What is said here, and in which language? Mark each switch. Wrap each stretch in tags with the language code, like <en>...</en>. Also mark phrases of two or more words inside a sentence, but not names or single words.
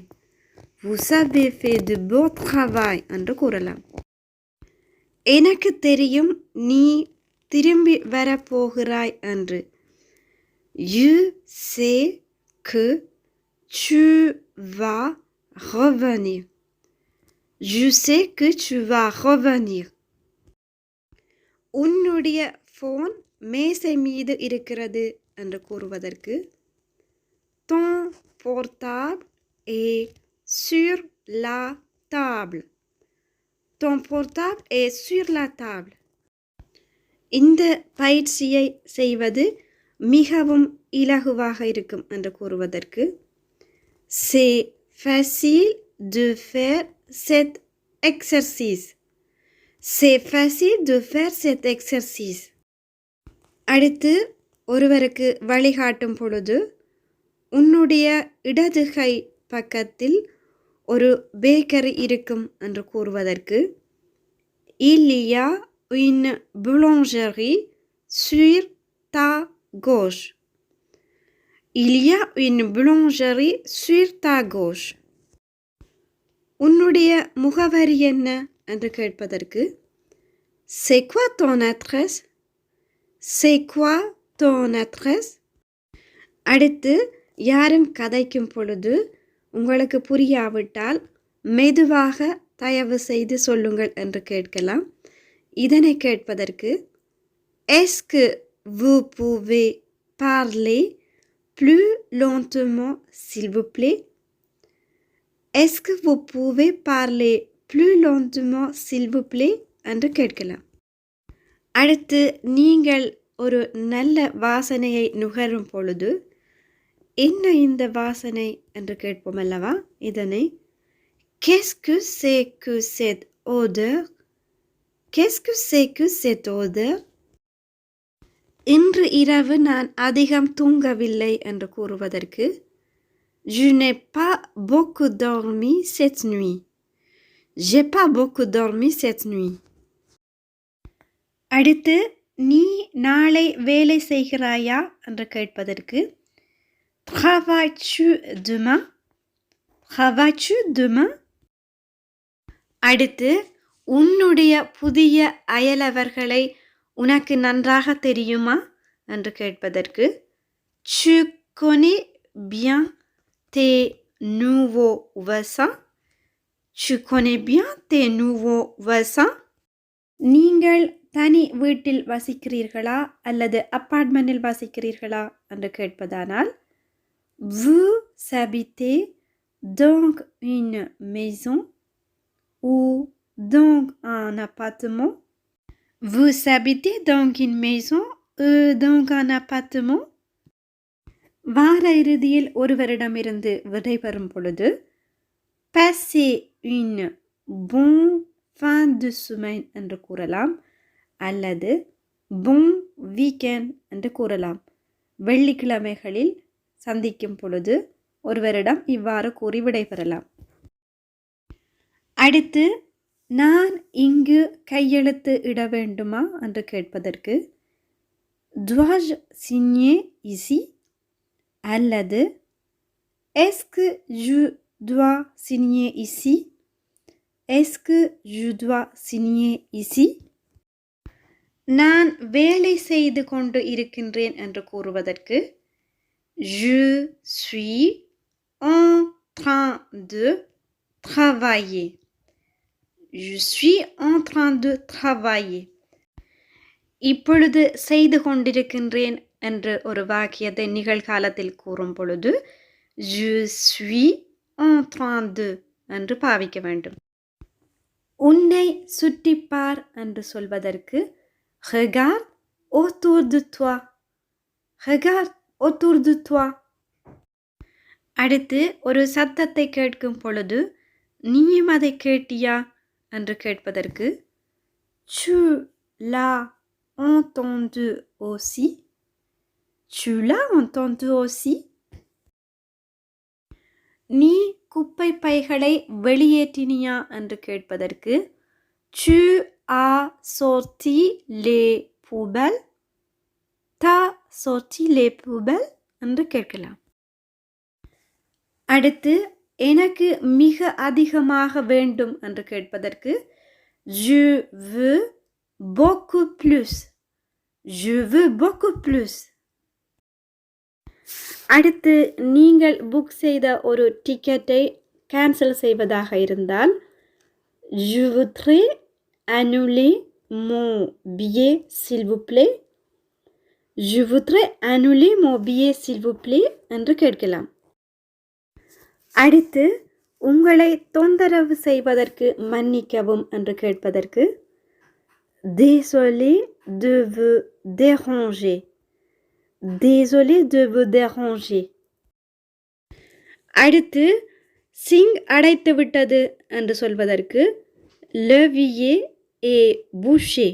<fr>Vous avez fait du beau travail</fr> <ta>என்று கூறலாம். எனக்கு தெரியும் நீ திரும்பி வரப்போகிறாய் என்று</ta> <fr>je sais que tu vas revenir. Je sais que tu vas revenir.</fr> <ta>உன்னுடைய ஃபோன் மேசை மீது இருக்கிறது என்று கூறுவதற்கு</ta> <fr>ton portable est sur la table. Ton portable est sur la table.</fr> <ta>இந்த பயிற்சியை செய்வது மிகவும் இலகுவாக இருக்கும் என்று கூறுவதற்கு</ta> <fr>c'est facile de faire cet exercice. C'est facile de faire cet exercice.</fr> <ta>அடுத்து ஒருவருக்கு வழிகாட்டும் பொழுது உன்னுடைய இடது கை பக்கத்தில் ஒரு பேக்கரி இருக்கும் என்று கூறுவதற்கு</ta> <fr>il y a une boulangerie sur ta gauche. Il y a une boulangerie sur ta gauche.</fr> <ta>உன்னுடைய முகவரி என்ன என்று கேட்பதற்கு</ta> <fr>c'est quoi ton adresse? C'est quoi ton adresse?</fr> <ta>அடுத்து யாரும் கதைக்கும் பொழுது உங்களுக்கு புரியாவிட்டால் மெதுவாக தயவு செய்து சொல்லுங்கள் என்று கேட்கலாம். இதனை கேட்பதற்கு</ta> <fr>est-ce que vous pouvez parler plus lentement s'il vous plaît? Est-ce que vous pouvez parler plus lentement s'il vous plaît?</fr> <ta>என்று கேட்கலாம். அடுத்து நீங்கள் ஒரு நல்ல வாசனையை நுகரும் பொழுது என்ன இந்த வாசனை என்று கேட்போம் அல்லவா?</ta> <fr>இதனை qu'est-ce que c'est que cette odeur? Qu'est-ce que c'est que cette odeur?</fr> <ta>இன்று இரவு நான் அதிகம் தூங்கவில்லை என்று கூறுவதற்கு</ta> <fr>Je n'ai pas beaucoup dormi cette nuit. J'ai pas beaucoup dormi cette nuit.</fr> <ta>அடுத்து நீ நாளை வேலை செய்கிறாயா என்று கேட்பதற்கு</ta> <fr>Travailles-tu demain? Travailles-tu demain?</fr> <ta>அடுத்து உன்னுடைய புதிய அயலவர்களை உனக்கு நன்றாக தெரியுமா என்று கேட்பதற்கு</ta> <fr>Tu connais bien tes nouveaux voisins? Tu connais bien tes nouveaux voisins?</fr> <ta>நீங்கள் தனி வீட்டில் வசிக்கிறீர்களா அல்லது அப்பார்ட்மெண்டில் வசிக்கிறீர்களா என்று கேட்பதானால்</ta> <fr>Vous habitez donc une maison ou donc un appartement? Vous habitez donc une maison ou donc un appartement?</fr> <ta>வார இறுதியில் ஒருவரிடமிருந்து விடைபெறும் பொழுது</ta> <fr>Passez une bonne fin de semaine</fr> <ta>என்று கூறலாம் அல்லது</ta> <fr>bon weekend</fr> <ta>என்று கூறலாம். வெள்ளிக்கிழமைகளில் சந்திக்கும் பொழுது ஒருவரிடம் இவ்வாறு கூறி விடைபெறலாம். அடுத்து நான் இங்கு கையெழுத்து இட வேண்டுமா என்று கேட்பதற்கு</ta> <fr>Dois-je signer ici? அல்லது Est-ce que je dois signer ici? Est-ce que je dois signer ici?</fr> <ta>நான் வேலை செய்து கொண்டு இருக்கின்றேன் என்று கூறுவதற்கு</ta> <fr>Je suis en train de travailler. Je suis en train de travailler.</fr> <ta>இப்பொழுது செய்து கொண்டிருக்கின்றேன் என்று ஒரு வாக்கியத்தை நிகழ்காலத்தில் கூறும் பொழுது</ta> <fr>Je suis en train de</fr> <ta>என்று பாவிக்க வேண்டும். உன்னை சுற்றிப்பார் என்று சொல்வதற்கு</ta> <fr>Regarde autour de toi. Regarde autour de toi.</fr> <ta>அடுத்து ஒரு சத்தத்தை கேட்கும் பொழுது நீயும் அதை கேட்டியா என்று கேட்பதற்கு</ta> <fr>Tu l'as entendu aussi? Tu l'as entendu aussi?</fr> <ta>நீ குப்பை பைகளை வெளியேற்றினியா என்று கேட்பதற்கு</ta> <fr>Tu as sorti les poubelles? T'as sorti les poubelles?</fr> <ta>என்று கேட்கலாம். அடுத்து எனக்கு மிக அதிகமாக வேண்டும் என்று கேட்பதற்கு</ta> <fr>Je veux beaucoup plus. Je veux beaucoup plus.</fr> <ta>அடுத்து நீங்கள் புக் செய்த ஒரு டிக்கெட்டை கேன்சல் செய்வதாக இருந்தால்</ta> <fr>Je voudrais annuler mon billet s'il vous plaît. Je voudrais annuler mon billet s'il vous plaît</fr> <ta>என்று கேட்கலாம். அடுத்து உங்களை தொந்தரவு செய்வதற்கு மன்னிக்கவும் என்று கேட்பதற்கு</ta> <fr>Désolé de vous déranger. Désolé de vous déranger.</fr> <ta>அடுத்து சிங் அடைத்து விட்டது என்று சொல்வதற்கு</ta> <fr>L'évier est bouché.</fr>